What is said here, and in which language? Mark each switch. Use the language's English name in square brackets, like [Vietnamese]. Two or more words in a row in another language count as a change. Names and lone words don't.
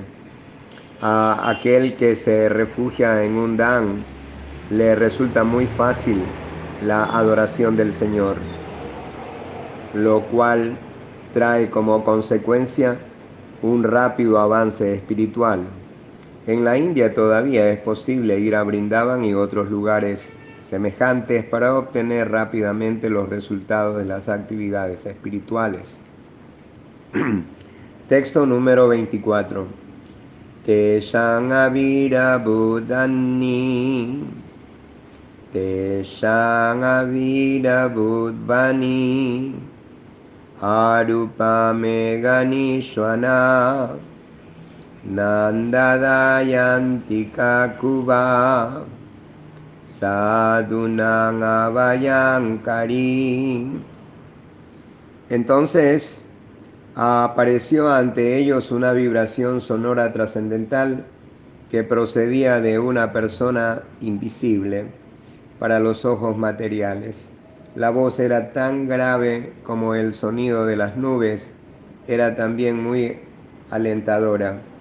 [Spanish] A aquel que se refugia en un Dham le resulta muy fácil la adoración del Señor, lo cual trae como consecuencia un rápido avance espiritual. En la India todavía es posible ir a Brindavan y otros lugares semejantes para obtener rápidamente los resultados de las actividades espirituales. Texto número 24. [Sanskrit] Teshang avira buddhani, Teshang avira buddhani, arupame ganishwana, Nandadayantika kuba sadhunang avayankari. [Spanish] Entonces apareció ante ellos una vibración sonora trascendental que procedía de una persona invisible para los ojos materiales. La voz era tan grave como el sonido de las nubes, era también muy alentadora.